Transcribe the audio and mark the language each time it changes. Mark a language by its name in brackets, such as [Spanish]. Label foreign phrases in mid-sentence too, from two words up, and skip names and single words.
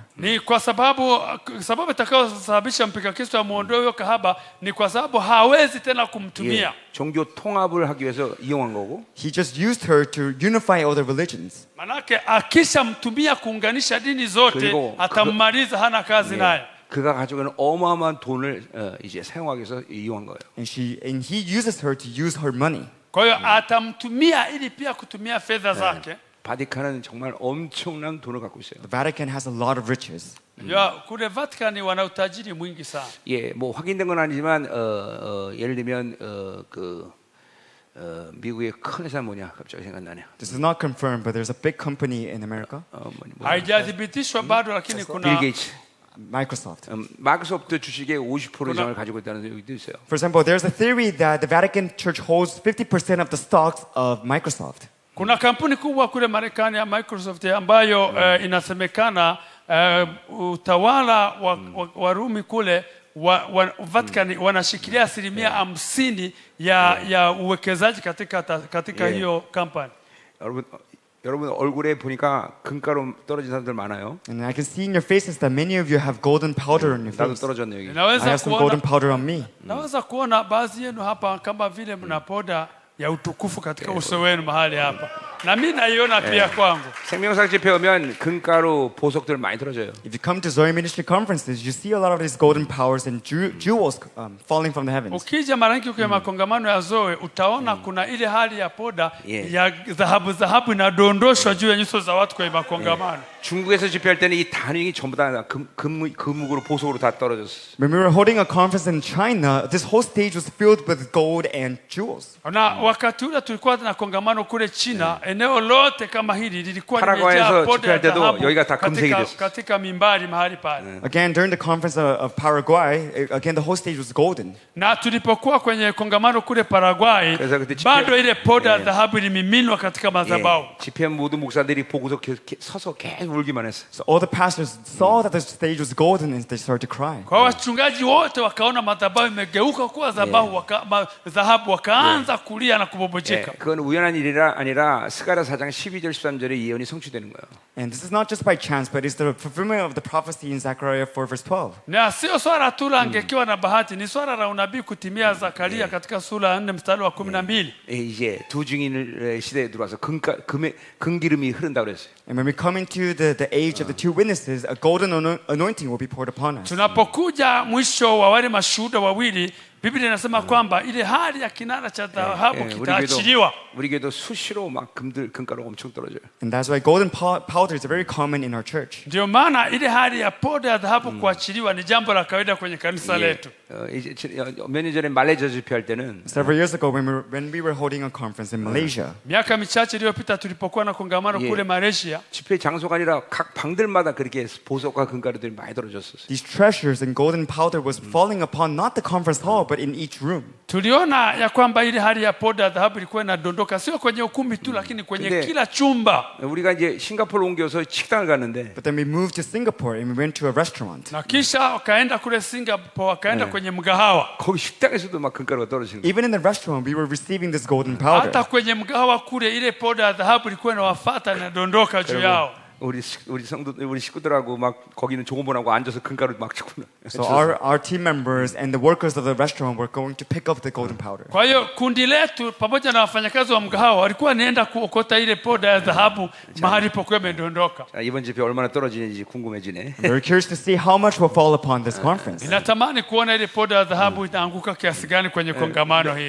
[Swahili] Ni kwa sababu itakayosababisha mpinga Kristo amuondoe huyo kahaba ni kwa sababu hawezi tena kumtumia. [Korean] 종교 통합을 하기 위해서 이용한 거고. [English] He just used her to unify all the religions. [Swahili] Manake akishamtumia kuunganisha dini zote 그리고 atammaliza, hana kazi naye. [Korean] 그가 가지고 있는 어마어마한 돈을 이제 사용하기 위해서 이용한 거예요. [English] And he uses her to use her money. [Swahili] Kwa hiyo atamtumia ili pia kutumia fedha zake. [Korean] 바티칸은 정말 엄청난 돈을 갖고 있어요. [English] The Vatican has a lot of riches. [Swahili] Ya kule Vatican wana utajiri mwingi sana. [Korean] 예, 뭐 확인된 건 아니지만 예를 들면 미국의 큰 회사 뭐냐 갑자기 생각나네요. [English] This is not confirmed, but there's a big company in America, [Swahili] Haijathibitishwa bado, lakini 빌 kuna 게이츠. Microsoft. [Korean] 마이크로소프트 주식의 50% 이상을 가지고 있다는 얘기도 있어요. [English] For example, there's a theory that the Vatican Church holds 50% of the stocks of Microsoft. [Swahili] kuna kampuni kubwa kule Marekani ya Microsoft ambayo inasemekana utawala wa Rumi kule Vatican wanashikilia 50% ya uwekezaji katika hiyo kampani. [Korean] 여러분 얼굴에 보니까 금가루 떨어진 사람들 많아요. [English] And I can see in your faces that many of you have golden powder on your 나도 face. [Korean] 떨어졌네 여기. [English] I have some golden powder on me. [Swahili] Naweza kuona baadhi yenu hapa kama vile mna poda ya utukufu katika uso wenu mahali hapa. na mimi naiona pia kwangu. [Korean] 생명상 집회 오면 금가루 보석들 많이 떨어져요. [English] If you come to Zoe Ministry conferences, you see a lot of these golden powers and jewels falling from the heavens. [Swahili] Ukija mara nyingi kwa makongamano ya Zoe utaona kuna ile hali ya poda Yeah. ya dhahabu inadondoshwa juu ya nyuso za watu kwa makongamano. [Korean] 중국에서 집회할 때는 이 단윙이 전부 다 금으로 보석으로 다 떨어졌어. [English] When we were holding a conference in China, this whole stage was filled with gold and jewels. [Swahili] Na wakati ule tulikuwa na kongamano kule China, eneo lote kama hili lilikuwa 파라과이에서 limejaa poda ya [Korean] 집회할 때도 [Swahili] dhahabu [Korean] 여기가 다 금색이 됐어. [Swahili] katika mimbari mahali pale. [English] Again, during the conference of Paraguay, again the whole stage was golden. [Swahili] Na tulipokuwa kwenye kongamano kule Paraguay, [Korean] 그래서 그때 [Swahili] bado ile poda ya dhahabu ilimiminwa katika madhabahu. [Korean] 집회 모든 목사들이 보고서 서서 계속 울기만 했어. [English] So all the pastors saw that the stage was golden and they started to cry. [Swahili] Kwa wachungaji wote wakaona madhabahu imegeuka kuwa dhahabu, wakaanza kulia na kubobojeka. [Korean] 그건 우연한 일이 아니라 스가랴 4장 12절 13절의 예언이 성취되는 거예요. [English] And this is not just by chance, but it's the fulfillment of the prophecy in Zechariah 4 verse 12. [Swahili] Na sio swala tu la angekiwa na bahati, ni swala la unabii kutimia Zakaria katika sura ya 4 mstari wa 12. [Korean] 이제 두 증인의 시대에 들어와서 금기름이 흐른다 그랬어요. [English] And when we come into the age of the two witnesses, a golden anointing will be poured upon us. [Swahili] Tunapokuja mwisho wa wale mashuhuda wawili, Biblia inasema kwamba ile hali ya kinara cha dhahabu kitaachiliwa. [Korean] 우리 교회도 수시로 막 금가루가 엄청 떨어져요. [English] And that's why golden powders are very common in our church. [Swahili] Ndio maana ile hali ya poda ya dhahabu kuachiliwa ni jambo la kawaida kwenye kanisa letu. [Korean] 이제 몇 년 전에 말레이시아 집회할 때는 [English] Several years ago, when we were holding a conference in Malaysia, [Swahili] Miaka michache iliyopita tulipokuwa na kongamano kule Malaysia, [Korean] 집회 장소가 아니라 각 방들마다 그렇게 보석과 금가루들이 많이 떨어졌었어요. [English] these treasures and golden powder was falling upon not the conference hall, but in each room. [Swahili] tuliona ya kwamba ile hali ya poda ya dhahabu ilikuwa inadondoka sio kwenye ukumbi tu, lakini kwenye 근데 kila chumba. [Korean] 우리가 이제 싱가포르 옮겨서 식당을 갔는데 [English] But then we moved to Singapore and we went to a restaurant. [Swahili] Na kisha wakaenda kule Singapore, wakaenda kwenye mgahawa. [Korean] 거기 식당에서도 막 금가루가 떨어지는 거예요. [English] Even in the restaurant, we were receiving this golden powder. [Swahili] Hata kwenye mgahawa kule ile poda ya dhahabu ilikuwa inawafuata inadondoka juu yao. [Korean] 우리 식구들하고 막 거기는 종업원하고 앉아서 금가루 막 치고. [English] So our team members and the workers of the restaurant were going to pick up the golden powder. [Swahili] Kwa hiyo kundi letu pamoja na wafanyakazi wa mgahawa walikuwa naenda kuokota ile poda ya dhahabu mahali pokuwa imedondoka. [Korean] 자, 이번 집회 얼마나 떨어지는지 궁금해지네. [English] I'm very curious to see how much will fall upon this conference. [Swahili] Ninatamani kuona ile poda ya dhahabu itaanguka kiasi gani kwenye kongamano hili.